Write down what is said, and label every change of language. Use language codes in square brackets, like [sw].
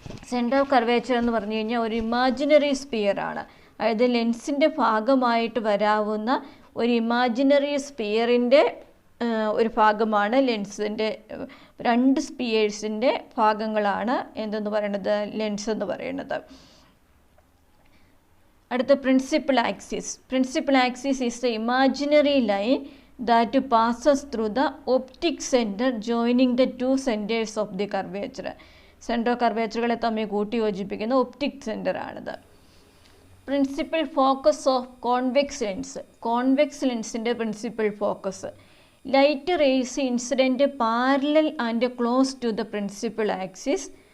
[ml] Centre of curvature എന്ന് പറഞ്ഞു കഴിഞ്ഞാൽ ഒരു ഇമാജിനറി സ്പിയർ ആണ്. അതായത് ലെൻസിൻ്റെ ഭാഗമായിട്ട് വരാവുന്ന ഒരു ഇമാജിനറി സ്പിയറിൻ്റെ ഒരു ഭാഗമാണ് ലെൻസിൻ്റെ. രണ്ട് സ്പിയേഴ്സിൻ്റെ ഭാഗങ്ങളാണ് എന്തെന്ന് പറയുന്നത്, ലെൻസ് എന്ന് പറയുന്നത്. അടുത്ത principal axis. [en] Principal axis is the imaginary line that passes through the optic center joining the two centers of the curvature. [ml] Centre of കർവേച്ചറുകളെ തമ്മിൽ കൂട്ടി യോജിപ്പിക്കുന്ന ഒപ്റ്റിക് സെൻറ്റർ ആണിത്. [en] Principal focus of convex lens. [ml] Convex ലെൻസിൻ്റെ principal focus. [en] Light rays incident parallel and close to the principal axis.